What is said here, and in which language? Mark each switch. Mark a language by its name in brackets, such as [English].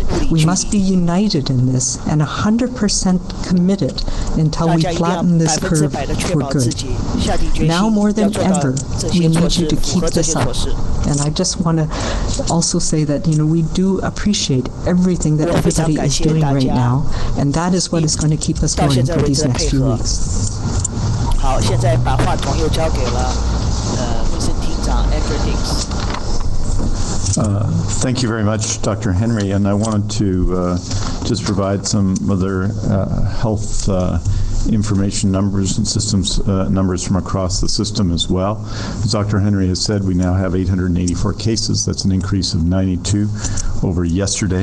[English] We must be united in this and 100% committed until we flatten this curve for good. Now more than ever, we need you to keep this up. And I just want to also say that, we do appreciate everything that everybody is doing right now, and that is what is going to keep us going for these next few weeks. [Chinese] 好，现在把话筒又交给了卫生厅长 Andrew [English] Thank you very much, Dr. Henry. And I wanted to just provide some other health information numbers and systems numbers from across the system as well. As Dr. Henry has said, we now have 884 cases. That's an increase of 92 over yesterday.